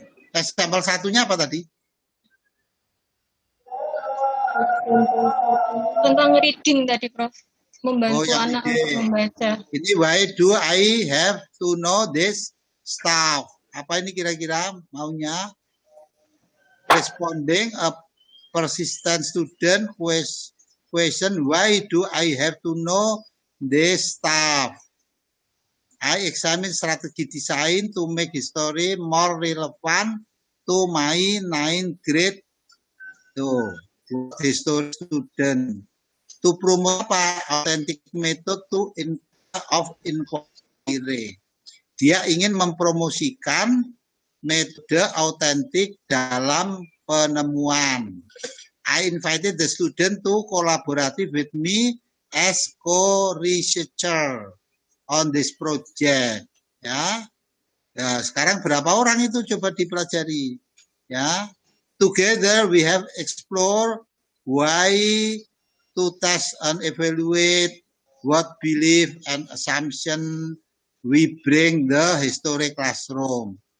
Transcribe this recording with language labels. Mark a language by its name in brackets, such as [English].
[Indonesian] Example 1-nya apa tadi? Tentang reading tadi, Prof. Membantu anak untuk membaca. Ini [English] why do I have to know this stuff? [Indonesian] Apa ini kira-kira maunya? [English] Responding a persistent student question, why do I have to know this stuff? I examine strategy design to make history more relevant to my 9th grade history student. To promote authentic method of inquiry. [Indonesian] Dia ingin mempromosikan metode autentik dalam penemuan. [English] I invited the student to collaborate with me as co-researcher on this project. [Indonesian] Ya, sekarang berapa orang itu coba dipelajari. [English] Ya, together we have explored why to test and evaluate what belief and assumption we bring the historic classroom.